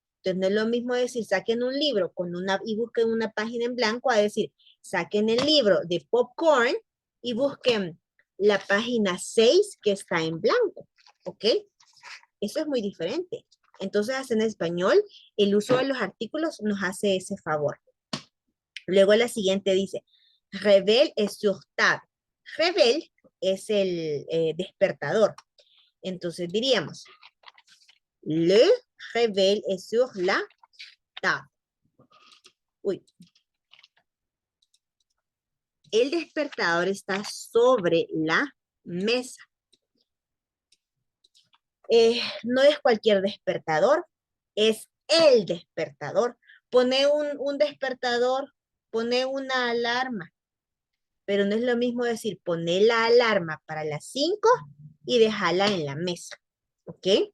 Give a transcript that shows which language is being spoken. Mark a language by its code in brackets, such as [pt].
[es] Entonces no es lo mismo decir, saquen un libro con y busquen una página en blanco a decir, saquen el libro de popcorn y busquen la página 6 que está en blanco, ¿ok? Eso es muy diferente. Entonces, en español, el uso de los artículos nos hace ese favor. Luego la siguiente dice, [fr] réveil est sur table. [es] Réveil es el despertador. Entonces diríamos, [fr] le réveil est sur la table. [es] Uy. El despertador está sobre la mesa. No es cualquier despertador, es el despertador. Pone un despertador, pone una alarma, pero no es lo mismo decir poner la alarma para las 5 y dejarla en la mesa, ¿ok?